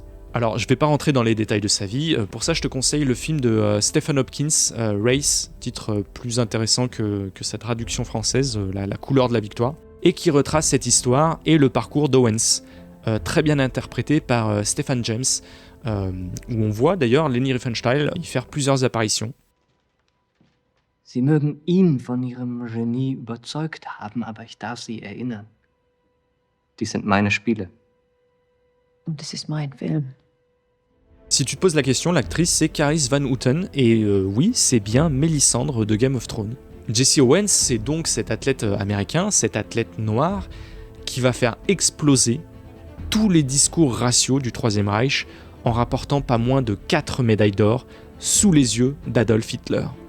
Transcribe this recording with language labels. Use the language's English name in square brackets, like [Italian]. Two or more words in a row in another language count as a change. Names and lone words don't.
[French] Alors, je vais pas rentrer dans les détails de sa vie, pour ça je te conseille le film de Stephen Hopkins, Race, titre plus intéressant que sa traduction française, la couleur de la victoire, et qui retrace cette histoire et le parcours d'Owens, très bien interprété par Stephen James, où on voit d'ailleurs Leni Riefenstahl y faire plusieurs apparitions. [German] Sie mögen ihn von ihrem Genie überzeugt haben, aber ich darf Sie erinnern. Die sind meine Spiele. Und es ist mein Film. [French] Si tu te poses la question, l'actrice c'est Carice Van Houten, et oui, c'est bien Mélisandre de Game of Thrones. Jesse Owens, c'est donc cet athlète américain, cet athlète noir, qui va faire exploser tous les discours raciaux du Troisième Reich en rapportant pas moins de 4 médailles d'or sous les yeux d'Adolf Hitler.